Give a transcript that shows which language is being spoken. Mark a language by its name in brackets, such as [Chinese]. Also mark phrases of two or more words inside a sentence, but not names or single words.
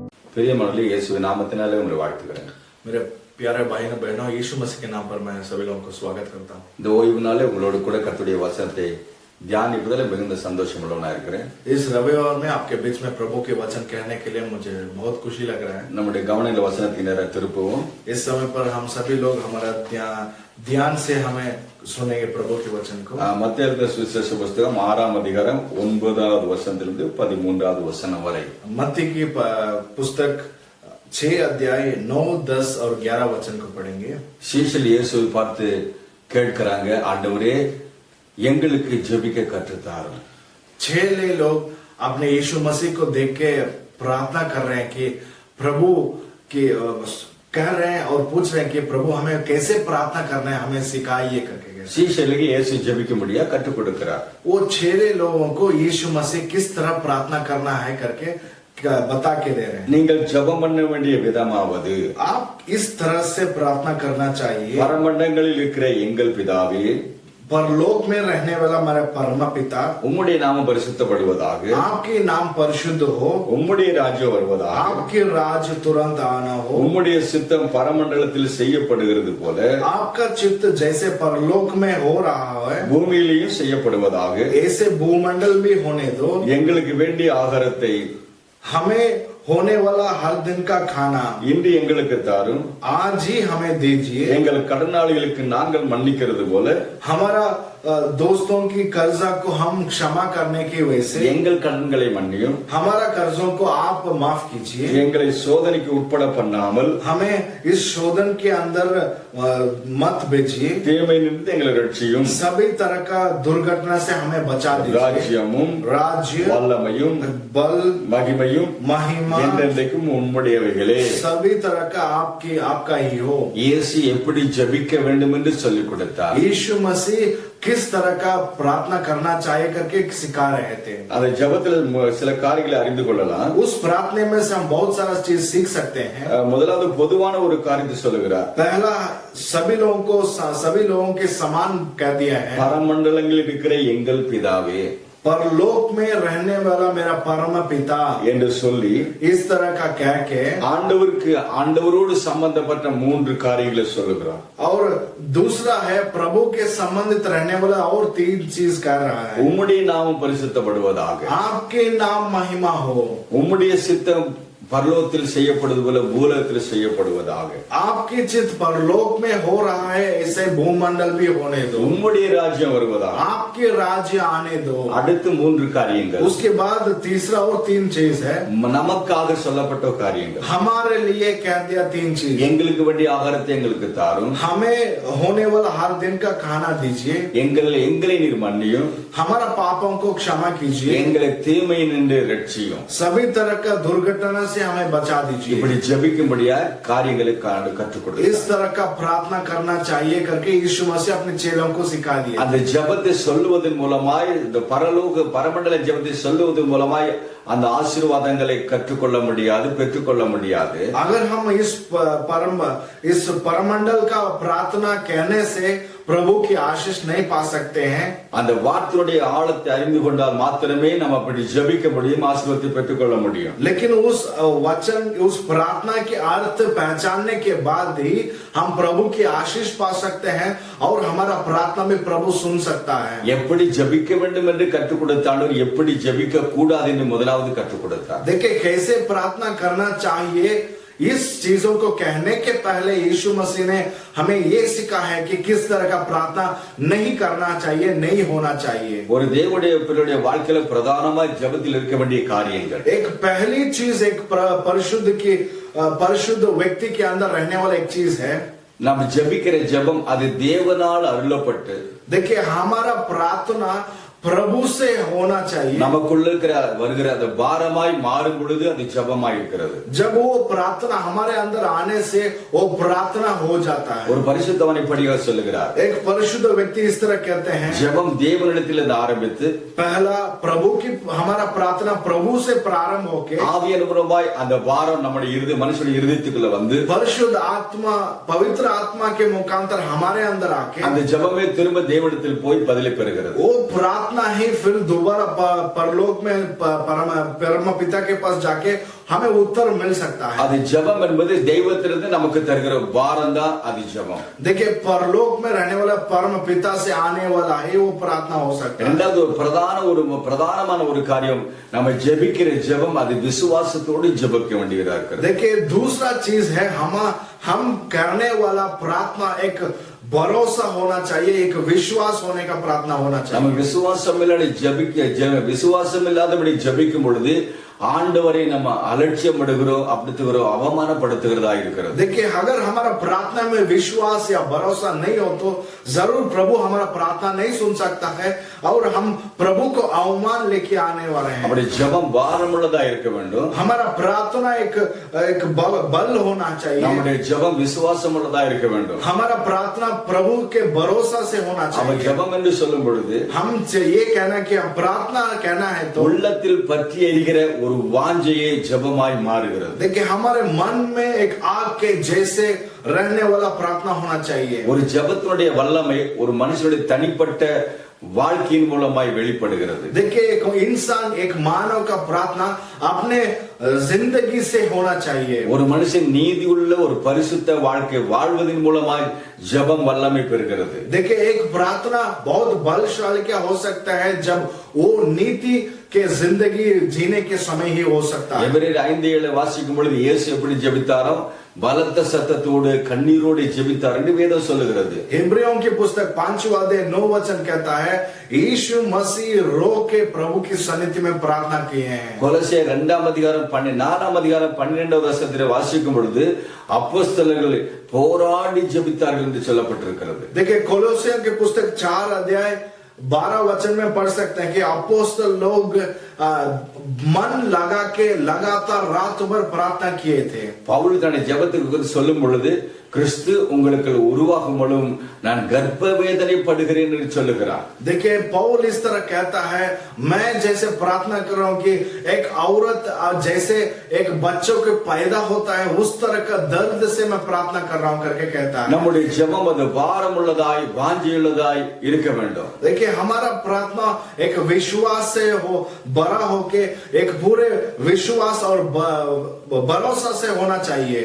[Tamil] பிரியமானவர்களே, இயேசுவின் நாமத்தினாலே உங்களை வாழ்த்துகிறேன். [Hindi] मेरे प्यारे भाई और बहनों, यीशु मसीह के नाम पर मैं सभी लोगों को स्वागत करता हूँ। [Tamil] இந்த ஓய்வு நாளே உங்களோடு கூட கர்த்தருடைய வசனத்தை தியானிப்பதில் மிகுந்த சந்தோஷம் உள்ளவனா இருக்கிறேன். [Hindi] इस रविवार में आपके बीच में प्रभु के वचन कहने के लिए मुझे बहुत खुशी लग रहा है। [Tamil] நம்முடைய கவனங்களை வசனத்தின் நேர திருப்பவும். [Hindi] इस समय पर हम सभी लोग हमारा ध्यान से हमें सुनेंगे प्रभु के वचन को। [Tamil] மத்தேயு எழுதின சுவிசேஷ புஸ்தகம் 6ஆம் அதிகாரம் 9வது வசனத்திலிருந்து 13வது வசனம் வரை. [Hindi] मत्ती की पुस्तक 6 अध्याय 9, 10 और 11 वचन को पढ़ेंगे। [Tamil] சீஷர்கள் இயேசுவை பார்த்து கேட்கிறாங்க, ஆண்டவரே எங்களுக்கு ஜெபிக்க கற்றுத்தாரும். [Hindi] 6 लोग अपने यीशु मसीह को देख के प्रार्थना कर रहे हैं कि प्रभु की कह रहे हैं और पूछ रहे हैं कि प्रभु हमें कैसे प्रार्थना करना है, हमें सिखाइए करके। [Tamil] சீஷர்களுக்கு இயேசு ஜெபிக்க முடியா கற்றுக் கொடுக்கிறார். [Hindi] वो 6 लोगों को यीशु मसीह किस तरह प्रार्थना करना है करके बता के दे रहे हैं। [Tamil] நீங்கள் ஜெபம் பண்ண வேண்டிய விதமாவது, [Hindi] आप इस तरह से प्रार्थना करना चाहिए। [Tamil] பரமண்டங்களில் இருக்கிற எங்கள் பிதாவே, [Hindi] परलोक में रहने वाला हमारा परम पिता, [Tamil] உம்முடைய நாமம் பரிசுத்தப்படுவதாக, [Hindi] आपके नाम परिशुद्ध हो, [Tamil] உம்முடைய ராஜ்யம் வருவதாக, [Hindi] आपके राज्य तुरंत आना हो, [Tamil] உம்முடைய சித்தம் பரமண்டலத்தில் செய்யப்படுகிறது போல [Hindi] आपका चित्त जैसे परलोक में हो रहा है [Tamil] பூமியிலேயும் செய்யப்படுவதாக, [Hindi] ऐसे भूमंडल भी होने दो। [Tamil] எங்களுக்கு வேண்டிய ஆகாரத்தை [Hindi] हमें होने वाला हर दिन का खाना [Tamil] இன்று எங்களுக்கு தாரும். [Hindi] आज ही हमें दीजिए। [Tamil] எங்கள் கடனாளிகளுக்கு நாங்கள் மன்னிக்கிறது போல [Hindi] हमारा दोस्तों की कर्जा को हम क्षमा करने की वजह से [Tamil] எங்கள் கடன்களை மன்னியும். [Hindi] हमारा कर्जों को आप माफ कीजिए। [Tamil] எங்களை சோதனைக்கு உட்பட பண்ணாமல் [Hindi] हमें इस शोधन के अंदर मत भेजिए। [Tamil] தீமை நின்று எங்களை ரட்சியும். [Hindi] सभी तरह का दुर्घटना से हमें बचा दीजिए। [Tamil] ராஜ்யமும் [Hindi] राज्य, [Tamil] வல்லமையும் [Hindi] बल, [Tamil] மகிமையும் [Hindi] महिमा [Tamil] என்றென்றைக்கும் உம்முடையவைகளே. [Hindi] सभी तरह का आपका ही हो। [Tamil] இயேசு எப்படி ஜெபிக்க வேண்டும் என்று சொல்லிக் கொடுத்தார். [Hindi] यीशु मसीह किस तरह का प्रार्थना करना चाहिए करके सिखा रहे थे। [Tamil] அந்த ஜெபத்தில் சில காரியங்களை அறிந்து கொள்ளலாம். [Hindi] उस प्रार्थना में से हम बहुत सारा चीज सीख सकते हैं। [Tamil] முதலாவது பொதுவான ஒரு காரியத்தை சொல்லுகிறார். [Hindi] पहला सभी लोगों के समान कह दिया है, [Tamil] பரமண்டலங்களில் இருக்கிற எங்கள் பிதாவே [Hindi] परलोक में रहने वाला मेरा परम पिता [Tamil] என்று சொல்லி [Hindi] इस तरह का कह के [Tamil] ஆண்டவரோடு சம்பந்தப்பட்ட 3 காரியங்களை சொல்லுகிறார். [Hindi] और दूसरा है प्रभु के संबंधित रहने वाला और 3 चीज कह रहा है। [Tamil] உம்முடைய நாமம் பரிசுத்தப்படுவதாக, [Hindi] आपके नाम महिमा हो, [Tamil] உம்முடைய சித்தம் பரலோகத்தில் செய்யப்படுவது போல பூலோகத்தில் செய்யப்படுவதாக, [Hindi] आपकी चित्त परलोक में हो रहा है ऐसे भूमंडल भी होने दो, [Tamil] உம்முடைய ராஜ்யம் வருவதாக. [Hindi] आपके राज्य आने दो। [Tamil] அடுத்து 3 காரியங்கள் [Hindi] उसके बाद तीसरा और 3 चीज है, [Tamil] நமக்காக சொல்லப்பட்ட காரியங்கள். [Hindi] हमारे लिए कह दिया 3 चीज। [Tamil] எங்களுக்கு வேண்டிய ஆகாரத்தை எங்களுக்கு தாரும். [Hindi] हमें होने वाला हर दिन का खाना दीजिए। [Tamil] எங்களை நீர் மன்னியும். [Hindi] हमारा पापों को क्षमा कीजिए। [Tamil] எங்களை தீமை நின்று ரட்சியும். [Hindi] सभी तरह का दुर्घटना से हमें बचा दीजिए। [Tamil] இப்படி ஜெபிக்கும்படியா காரியங்களை கற்றுக் கொடுத்தார். [Hindi] इस तरह का प्रार्थना करना चाहिए करके यीशु मसीह अपने चेलों को सिखा दिया। [Tamil] அந்த ஜெபத்தை சொல்லுவதன் மூலமாய், இந்த பரமண்டல ஜெபத்தை சொல்லுவதன் மூலமாய் அந்த ஆசீர்வாதங்களை கற்றுக்கொள்ள முடியாது, பெற்றுக்கொள்ள முடியாது. [Hindi] अगर हम इस परमंडल का प्रार्थना कहने से प्रभु की आशीष नहीं पा सकते हैं, [Tamil] அந்த வார்த்தையுடைய ஆழத்தை அறிந்து கொண்டால் மாத்திரமே நம்ம அப்படி ஜெபிக்க முடியும், ஆசீர்வாதத்தை பெற்றுக்கொள்ள முடியும். [Hindi] लेकिन उस वचन, उस प्रार्थना के अर्थ पहचानने के बाद ही हम प्रभु की आशीष पा सकते हैं और हमारा प्रार्थना में प्रभु सुन सकता है। [Tamil] எப்படி ஜெபிக்க வேண்டும் என்று கற்றுக் கொடுத்தாலும் எப்படி ஜெபிக்க கூடாது என்று முதலாவது கற்றுக் கொடுத்தார். [Hindi] देखिए कैसे प्रार्थना करना चाहिए, इस चीजों को कहने के पहले यीशु मसीह ने हमें ये सिखा है कि किस तरह का प्रार्थना नहीं करना चाहिए, नहीं होना चाहिए। [Tamil] ஒரு தேவனுடைய பிள்ளையுடைய வாழ்க்கையில பிரதானமாய் ஜெபத்தில் இருக்க வேண்டிய காரியங்கள், [Hindi] एक पहली चीज, एक परिशुद्ध व्यक्ति के अंदर रहने वाला एक चीज है, [Tamil] நாம் ஜெபிக்கிற ஜெபம் அது தேவனால் அருளப்பட்டு, [Hindi] देखिए हमारा प्रार्थना प्रभु से होना चाहिए। [Tamil] நமக்குள்ள வருகிற அந்த பாரமாய் மாறும் பொழுது அது ஜெபமாய் இருக்கிறது. [Hindi] जब वो प्रार्थना हमारे अंदर आने से वो प्रार्थना हो जाता है। [Tamil] ஒரு பரிசுத்தவான் இப்படியாக சொல்லுகிறார். [Hindi] एक परिशुद्ध व्यक्ति इस तरह कहते हैं, [Tamil] ஜெபம் தேவனிடத்திலிருந்து ஆரம்பித்து [Hindi] पहला हमारा प्रार्थना प्रभु से प्रारंभ होके [Tamil] ஆவியின் மூலமாய் அந்த பாரம் நம்முடைய மனுஷனுடைய இருதயத்துக்குள்ள வந்து [Hindi] परिशुद्ध आत्मा, पवित्र आत्मा के मुखांतर हमारे अंदर आके [Tamil] அந்த ஜெபமே திரும்ப தேவனிடத்தில் போய் பதிலை பெறுகிறது. [Hindi] वो प्रार्थना प्रार्थना ही फिर दोबारा परलोक में परम पिता के पास जाके हमें उत्तर मिल सकता है। [Tamil] அது ஜெபம் என்பது தெய்வத்திலிருந்து நமக்கு தருகிற பாரம் தான் அது ஜெபம். [Hindi] देखिए परलोक में रहने वाला परम पिता से आने वाला ही वो प्रार्थना हो सकता है। [Tamil] இரண்டாவது பிரதானமான ஒரு காரியம், நம்ம ஜெபிக்கிற ஜெபம் அது விசுவாசத்தோடு ஜெபிக்க வேண்டியதா இருக்கிறது. [Hindi] देखिए दूसरा चीज है हम करने वाला प्रार्थना एक भरोसा होना चाहिए, एक विश्वास होने का प्रार्थना होना [Tamil] நம்ம [Hindi] चाहिए। [Tamil] விசுவாசம் இல்லாதபடி ஜெபிக்கும் பொழுது ஆண்டவரை நம்ம அலட்சியப்படுகிறோம், அப்படித்துகிறோம், அவமானப்படுத்துகிறதா இருக்கிறது. [Hindi] देखिए अगर हमारा प्रार्थना में विश्वास या भरोसा नहीं हो तो जरूर प्रभु हमारा प्रार्थना नहीं सुन सकता है और हम प्रभु को अवमान लेके आने वाले हैं। [Tamil] அப்படி ஜெபம் பாரமுள்ளதா இருக்க வேண்டும். [Hindi] हमारा प्रार्थना एक बल होना चाहिए। [Tamil] நம்முடைய ஜெபம் விசுவாசம் உள்ளதா இருக்க வேண்டும். [Hindi] हमारा प्रार्थना प्रभु के भरोसा से होना [Tamil] அவன் [Hindi] चाहिए। [Tamil] ஜெபம் என்று சொல்லும் பொழுது [Hindi] हम ये कहना कि हम प्रार्थना कहना है तो [Tamil] உள்ளத்தில் பற்றி எரிகிற ஒரு வாஞ்சையே ஜெபமாய் மாறுகிறது. [Hindi] देखिए हमारे मन में एक आग के जैसे रहने वाला प्रार्थना होना चाहिए। [Tamil] ஒரு ஜெபத்தினுடைய வல்லமை ஒரு மனுஷனுடைய தனிப்பட்ட வாழ்க்கையின் மூலமாய் வெளிப்படுகிறது. [Hindi] देखिए एक इंसान एक मानव का प्रार्थना अपने जिंदगी से होना चाहिए। [Tamil] ஒரு மனுஷன் நீதி உள்ள ஒரு பரிசுத்த வாழ்க்கை வாழ்வதன் மூலமாய் ஜெபம் வல்லமை பெறுகிறது. [Hindi] देखिए एक प्रार्थना बहुत बलशाली क्या हो सकता है जब वो नीति के जिंदगी जीने के समय ही हो सकता है। [Tamil] எபிரேயர் 5:7 வாசிக்கும் பொழுது இயேசு எப்படி ஜெபித்தாரோ பலத்த சத்தத்தோடு கண்ணீரோடு ஜெபித்தார் என்று வேதம் சொல்லுகிறது. [Hindi] इब्रियों की पुस्तक 5वां अध्याय 9 वचन कहता है यीशु मसीह रो के प्रभु की सन्निधि में प्रार्थना किए हैं। [Tamil] கொலோசியர் 2 அதிகாரம் 12 வசனத்திலே வாசிக்கும் பொழுது அப்போஸ்தலர்கள் போராடி ஜெபித்தார்கள் என்று சொல்லப்பட்டிருக்கிறது. [Hindi] देखिए कोलोसियों की पुस्तक 4 अध्याय 12 वचन में पढ़ सकते हैं कि अपोस्तल लोग मन लगा के लगातार रात भर प्रार्थना किए थे। [Tamil] பவுல் தன்னுடைய ஜெபத்துக்கு சொல்லும் பொழுது கிறிஸ்து உங்களுக்கு உருவாகும் பொழுதும் நான் கர்ப்ப வேதனை படுகிறேன் என்று சொல்லுகிறார். [Hindi] देखिए पौल इस तरह कहता है मैं जैसे प्रार्थना कर रहा हूं कि एक औरत जैसे एक बच्चों के पैदा होता है उस तरह का दर्द से मैं प्रार्थना कर रहा हूं करके कहता है। [Tamil] நம்முடைய ஜெபம் அது பாரமுள்ளதாய் வாஞ்சியுள்ளதாய் இருக்க வேண்டும். [Hindi] देखिए हमारा प्रार्थना एक विश्वास से हो बड़ा होके एक पूरे विश्वास और भरोसा से होना चाहिए।